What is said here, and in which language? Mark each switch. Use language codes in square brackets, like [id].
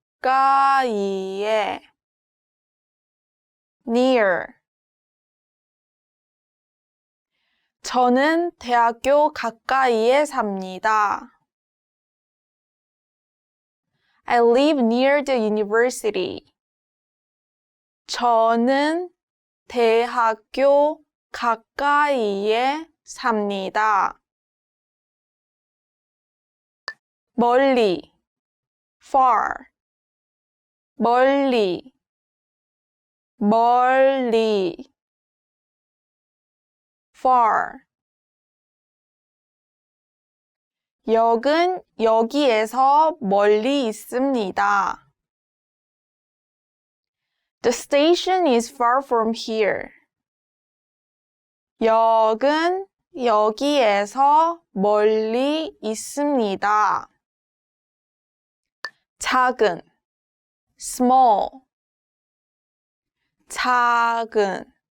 [ko] 가까이에. [en] near. [ko] 저는 대학교 가까이에 삽니다. [en] I live near the university. [ko] 저는 대학교 가까이에 삽니다. 멀리. far. 멀리. 멀리. [en] far. [ko] 역은 여기에서 멀리 있습니다. [en] The station is far from here. [ko] 역은 여기에서 멀리 있습니다. 작은. small. 작은.